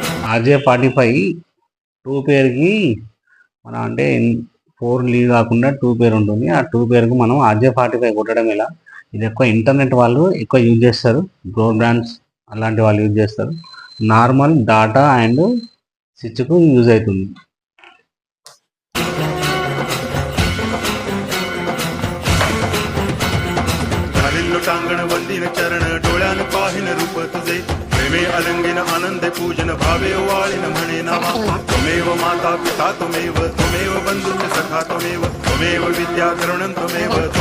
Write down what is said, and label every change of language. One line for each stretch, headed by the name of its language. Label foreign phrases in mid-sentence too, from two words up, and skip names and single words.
Telugu: RJ45 టూ పేర్కి మనం అంటే 4 లీవ్ కాకుండా 2 పేర్ ఉంటుంది. ఆ 2 పేర్కు మనం RJ45 కొట్టడం ఎలా? ఇది ఎక్కువ ఇంటర్నెట్ వాళ్ళు ఎక్కువ యూజ్ చేస్తారు. బ్రాడ్బ్యాండ్స్ అలాంటి వాళ్ళు యూజ్ చేస్తారు.
English: normal data and
Telugu: స్విచ్కు యూజ్ అవుతుంది.
Marathi: टांगण वंदिन चरण डोळ्यान पाहिन रूप तुझे प्रेमे अलंगिन आनंद पूजन भावे वाळिन म्हणे नामा
Sanskrit: त्वमेव माता पिता त्वमेव त्वमेव बंधु सखा त्वमेव त्वमेव विद्या द्रोणं त्वमेव